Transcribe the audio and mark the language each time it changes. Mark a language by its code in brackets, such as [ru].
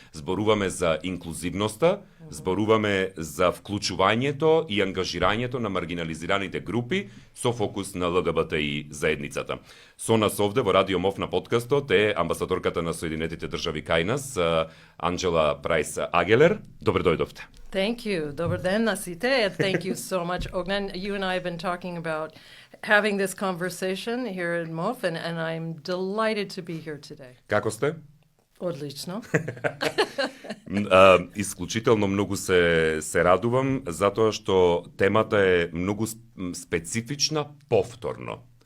[mk] Зборуваме за инклузивноста, зборуваме за вклучувањето и ангажирањето на маргинализираните групи со фокус на ЛГБТИ заедницата. Со нас овде во Радио МОВ на подкастот е амбасадорката на Соединетите држави кај нас, Анджела Прайс Агелер. Добре дојдовте. [en] Thank you. [mk] Добар ден на сите. [en] Thank you so much, Ognan. You and I have been talking about having this conversation here in MOF, and I'm delighted to be here today. [mk] Како сте? Одлично. Исклучително многу се радувам, затоа што темата е многу специфична повторно.